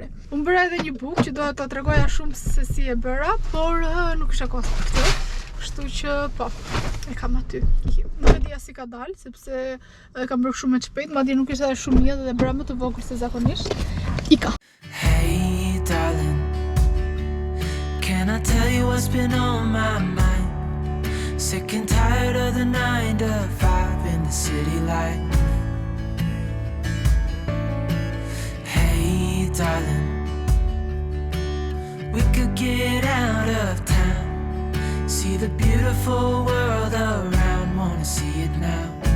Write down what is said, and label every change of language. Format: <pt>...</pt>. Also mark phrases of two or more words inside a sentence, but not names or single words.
<sq>Unë bëra edhe një bukë që doja ta tregoja shumë se si e bëra, por nuk kisha kohë për këtë. Kështu që po, e kam aty. Nuk e dija si ka dalë, sepse kam bërë shumë e shpejt, madje nuk ishte edhe shumë mirë dhe bëra më të vogël se zakonisht. Ika.</sq> <en>Hey, Can I tell you what's been on my mind? Sick and tired of the 9 to 5 in the city light. Hey darling, we could get out of town, see the beautiful world around, wanna see it now.</en>